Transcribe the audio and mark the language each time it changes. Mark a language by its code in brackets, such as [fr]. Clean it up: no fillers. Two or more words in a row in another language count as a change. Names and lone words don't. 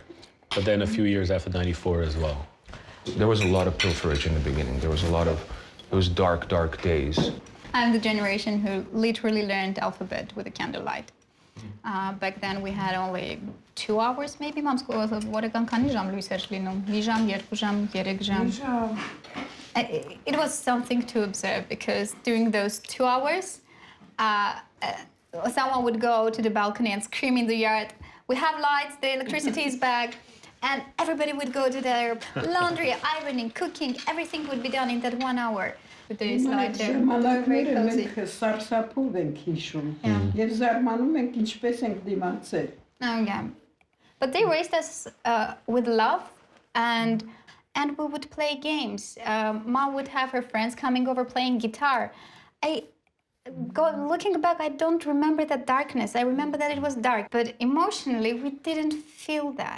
[en] But then a few years after 94 as well. There was a lot of pilferage in the beginning. There was a lot of, it was dark, dark days. I'm the generation who literally learned alphabet with a candlelight. Back then we had only 2 hours, maybe. Mom's was [hy] որական քանի ժամ լույս էր լինում։ Մի ժամ, 2 ժամ, 3 ժամ։ [en] It was something to observe because during those 2 hours, someone would go to the balcony and scream in the yard, "We have lights, the electricity is back." And everybody would go to their laundry, ironing, cooking, everything would be done in that 1 hour. With the slide there. [hy] Ժամանակները մենք սարսափով ենք հիշում եւ զարմանում ենք ինչպես ենք դիմացել։ [en] Oh, yeah. But they raised us with love And we would play games. Mom would have her friends coming over playing guitar. Looking back, I don't remember that darkness. I remember that it was dark, but emotionally, we didn't feel that.